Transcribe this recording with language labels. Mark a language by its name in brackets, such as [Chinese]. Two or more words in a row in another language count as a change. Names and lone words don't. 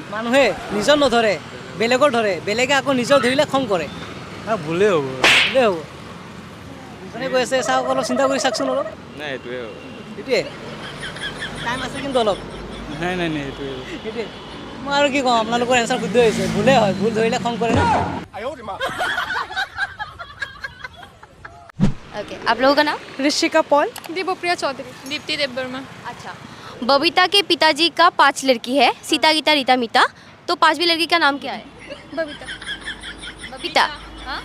[Assamese] মানুহে নিজৰ নধৰে বেলেগৰ ধৰে বেলেগে আকৌ নিজৰ ধৰিলে খং কৰে ভুলেই হ'ব ভুলেই হ'ব ইজনে কৈ আছে চাওক অলপ চিন্তা কৰি চাওকচোন অলপ নাই এইটোৱে হ'ব সেইটোৱে টাইম আছে কিন্তু অলপ নাই এইটোৱে সেইটোৱে মই আৰু কি কওঁ আপোনালোকৰ এনচাৰ শুদ্ধ হৈছে ভুলেই হয় ভুল ধৰিলে খং কৰে ন [Hindi] ओके आप लोगों का नाम ऋषिका पॉल देवप्रिया चौधरी दीप्ति देववर्मा अच्छा बबीता के पिताजी का 5 लड़की है सीता गीता रीता मीता तो 5वीं लड़की का नाम क्या है बबीता बबीता हाँ